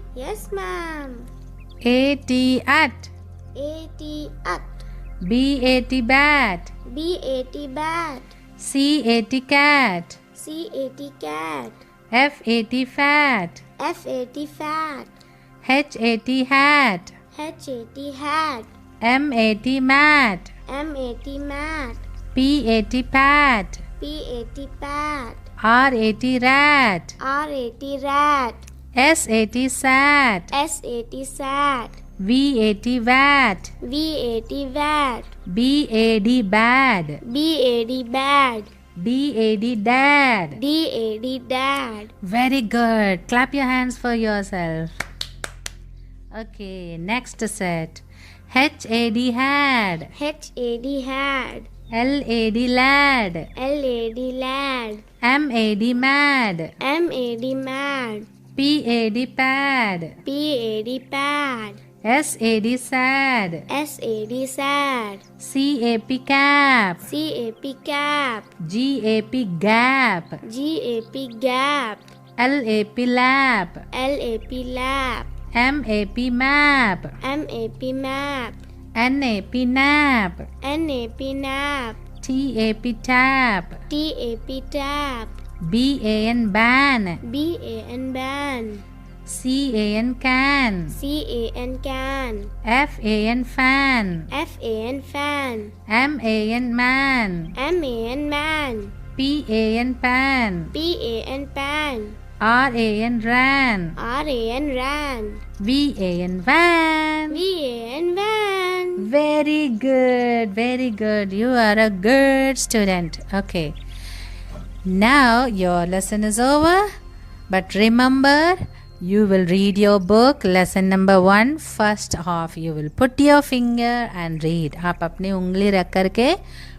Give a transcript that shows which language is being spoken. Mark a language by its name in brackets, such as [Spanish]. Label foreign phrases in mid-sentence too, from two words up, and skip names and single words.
[English] Yes, ma'am. A-T at. A-T at. B-A-T bat. B-A-T bat. C-A-T cat. C-A-T cat. F-A-T fat. F-A-T fat. H-A-T hat. H-A-T hat. M-A-T mat. M-A-T mat. P-A-T pat. P-A-T pat. R-A-T rat. R-A-T rat. S-A-T sat. S-A-T sat. V-A-T vat. V-A-T vat. B-A-D bad. B-A-D bad. D-A-D dad. D-A-D dad. Very good. Clap your hands for yourself. Okay, next set. H-A-D had. H-A-D had. L-A-D lad. L-A-D lad. M-A-D mad. M-A-D mad. P-A-D pad. P-A-D pad. S-A-D sad. S-A-D sad. C-A-P cap. C-A-P cap. G-A-P gap. G-A-P gap. L-A-P lap. L-A-P lap. M-A-P map. M-A-P map. N-A-P nap. N-A-P nap. T-A-P tap. T-A-P tap. B-A-N ban. B-A-N ban. C-A-N can. C-A-N can. F-A-N fan. F-A-N fan. M-A-N man. M-A-N man. P-A-N pan. P-A-N pan. R-A-N ran. R-A-N ran. V-A-N van. V-A-N van. Very good, very good. You are a good student. Okay. Now your lesson is over. But remember, you will read your book, lesson number 1, first half. You will put your finger and read. [Hindi] आप अपनी उंगली रख करके